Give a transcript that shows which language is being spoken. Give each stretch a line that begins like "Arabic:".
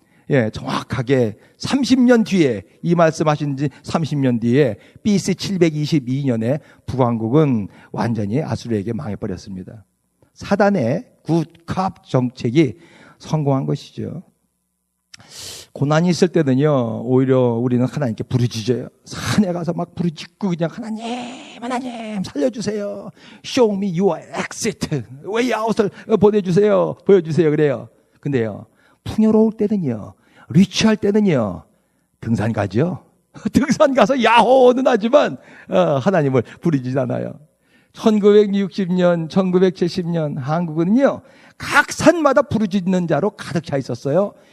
Korean: 예, 정확하게 30년 뒤에 이 말씀하신 지 30년 뒤에 BC 722년에 북왕국은 완전히 아수르에게 망해버렸습니다. 사단의 굿캅 정책이 성공한 것이죠. 고난이 있을 때는요, 오히려 우리는 하나님께 부르짖어요. 산에 가서 막 부르짖고 그냥 하나님 살려주세요.
English: Show me your exit, way out을
Korean: 보여주세요. 그래요. 근데요, 풍요로울 때는요, 리치할 때는요, 등산 가죠. 등산 가서 야호는 하지만 하나님을 부르짖지 않아요. 1960년, 1970년 한국은요, 각 산마다 부르짖는 자로 가득 차 있었어요.